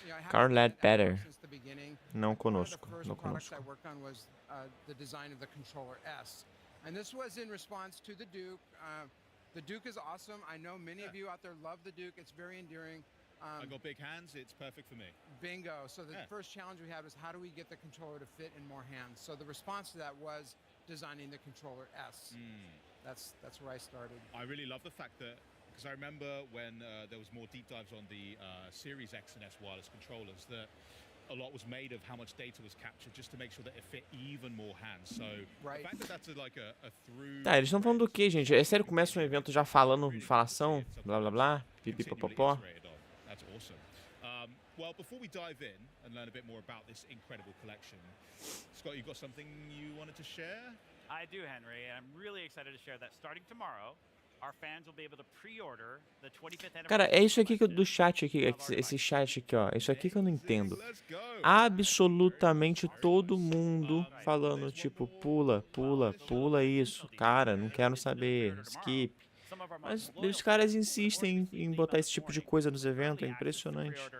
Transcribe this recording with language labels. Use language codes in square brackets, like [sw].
[pt] Carl Ledbetter. Não conosco, não conosco. [en] The Duke is awesome. I know many of you out there love the Duke. It's very endearing. I got big hands. It's perfect for me. Bingo. So the first challenge we had was how do we get the controller to fit in more hands? So the response to that was designing the controller S. That's where I started. I really love the fact that, because I remember when there was more deep dives on the Series X and S wireless controllers, that a lot was made of how much data was captured just to make sure that it fit even more hands. So the fact that that's like a through. [pt] Tá, eles estão falando do que, gente? É sério, começa um evento já falando de falação, blá blá blá, pipipopopó. [en] That's awesome. Well, before we dive in and learn a bit more about this incredible collection, Scott, you got something you wanted to share? I do, Henry, and I'm really excited to share that starting tomorrow, our fans will be able to pre-order the 25th anniversary. [pt] Cara, é isso aqui do chat aqui, esse chat aqui, ó. Isso aqui que eu não entendo. Absolutamente todo mundo falando, tipo, pula isso. Cara, não quero saber. Skip. Mas os caras insistem em botar esse tipo de coisa nos eventos, é impressionante.